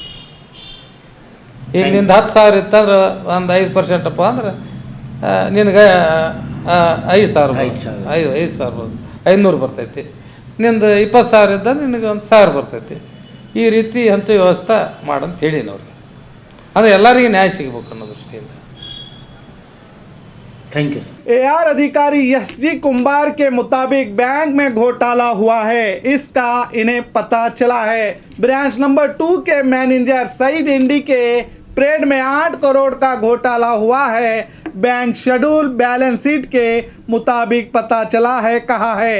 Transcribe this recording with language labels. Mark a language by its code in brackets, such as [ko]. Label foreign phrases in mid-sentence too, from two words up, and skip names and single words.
[kn] ಈಗ ನಿಂದು 10,000 ಇತ್ತಂದ್ರೆ ಒಂದು 5% ಅಪ್ಪ ಅಂದ್ರೆ ನಿನಗೆ 5,500 ಬರ್ತೈತಿ. ನಿಂದು 20,000 ಇದ್ದ ನಿನಗೆ 1,000 ಬರ್ತೈತಿ. ಈ ರೀತಿ ಅಂತ ವ್ಯವಸ್ಥೆ ಮಾಡಂತ ಹೇಳೀನಿ ಅವ್ರಿಗೆ. ಅಂದರೆ ಎಲ್ಲರಿಗೂ ನ್ಯಾಯ ಸಿಗಬೇಕು ಅನ್ನೋ ದೃಷ್ಟಿಯಿಂದ. [en] thank you. [hi] AR अधिकारी SG कुंभार के मुताबिक बैंक में घोटाला हुआ है, इसका इन्हें पता चला है। ब्रांच नंबर 2 के मैनेजर सईद इंडी के स्प्रेड में 8 करोड़ का घोटाला हुआ है, [en] bank schedule balance sheet [hi] के मुताबिक पता चला है, कहा है।